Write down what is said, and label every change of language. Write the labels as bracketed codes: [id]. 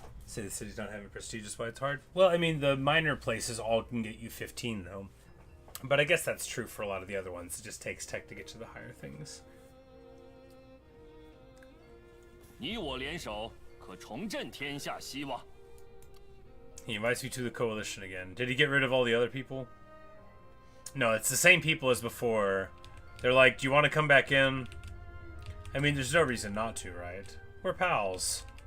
[en] Say the cities don't have a prestige, that's why it's hard. Well, I mean, the minor places all can get you 15, though. But I guess that's true for a lot of the other ones. It just takes tech to get to the higher things. [zh] 你我联手，可重振天下希望。 [en] He invites you to the coalition again. Did he get rid of all the other people? No, it's the same people as before. They're like, do you want to come back in? I mean, there's no reason not to, right? We're pals.